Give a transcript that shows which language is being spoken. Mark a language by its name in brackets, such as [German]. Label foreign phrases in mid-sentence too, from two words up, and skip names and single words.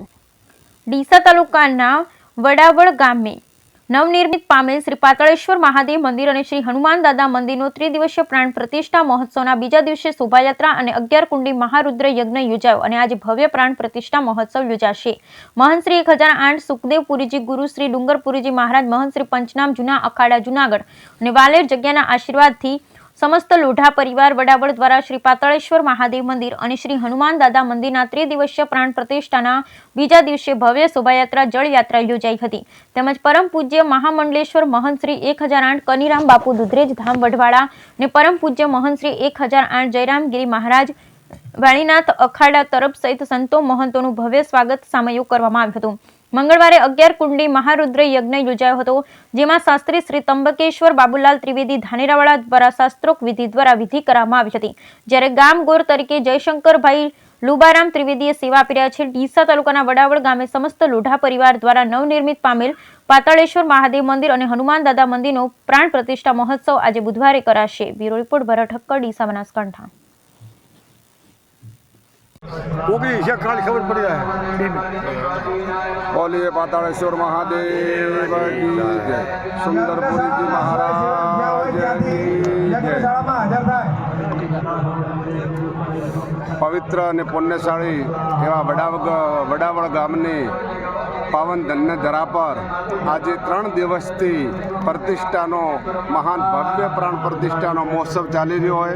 [Gujarati] ડીસા તાલુકાના વડાવળ ગામે નવનિર્મિત પામેલ શ્રી પાતાળેશ્વર મહાદેવ મંદિર અને શ્રી હનુમાન દાદા મંદિરનો ત્રિદિવસીય પ્રાણ પ્રતિષ્ઠા મહોત્સવના બીજા દિવસે શોભાયાત્રા અને 11 કુંડી મહારુદ્ર યજ્ઞ યોજાયો અને આજે ભવ્ય પ્રાણ પ્રતિષ્ઠા મહોત્સવ યોજાશે। મહંત શ્રી 1008 સુખદેવપુરીજી, ગુરુ શ્રી ડુંગરપુરીજી મહારાજ, મહંત શ્રી પંચનામ જૂના અખાડા જૂનાગઢ અને વાલેર જગ્યાના આશીર્વાદથી સમસ્ત લોઢા પરિવાર વડાવડ દ્વારા શ્રી પાતાળેશ્વર મહાદેવ મંદિર ઔર શ્રી હનુમાન દાદા મંદિરના ત્રિદિવસીય પ્રાણ પ્રતિષ્ઠાના બીજા દિવસે ભવ્ય શોભાયાત્રા જલયાત્રા યોજાઈ હતી। તેમજ પરમ પૂજ્ય મહામંડલેશ્વર મહંત શ્રી 1008 કનીરામ બાપુ દુધરેજ ધામ વઢવાડા ને પરમ પૂજ્ય મહંત શ્રી 1008 જયરામ ગિરી મહારાજ વાણીનાથ અખાડા તરફ સહિત સંતો મહંતો ભવ્ય સ્વાગત સામયો કરવામાં આવ્યું હતું। મંગલવારે 11 કુંડી મહારુદ્ર યજ્ઞ યોજાયો હતો, જેમાં શાસ્ત્રી શ્રી ત્ર્યંબકેશ્વર બાબુલાલ ત્રિવેદી ધાનેરાવાડા દ્વારા શાસ્ત્રોક્ત વિધિ દ્વારા વિધિ કરામાં આવી હતી। જ્યારે ગામ ગોર તરીકે જયશંકર ભાઈ લુબારામ ત્રિવેદીએ સેવા આપી રહ્યા છે। ડીસા તાલુકાના વડાવડ ગામે સમસ્ત લોઢા પરિવાર દ્વારા નવનિર્મિત પામેલ પાતાળેશ્વર મહાદેવ મંદિર ઔર હનુમાન દાદા મંદિરનો પ્રાણ પ્રતિષ્ઠા મહોત્સવ આજ બુધવારે કરાશે। [English] bureau report भरत ठक्कर, डीसा, बनासकांठा। [Hindi] खबर पड़ी है। बोलिए पाताळेश्वर महादेव की जय, सुंदरपुरी जी महाराज की जय। [Gujarati] પવિત્ર ઔર પુણ્યશાળી એવં વડાવડ ગામની પાવન ધન્ય ધરા પર આજ 3 દિવસથી પ્રતિષ્ઠાનો મહાન ભવ્ય પ્રાણ પ્રતિષ્ઠાનો મહોત્સવ ચાલી રહ્યો હૈ।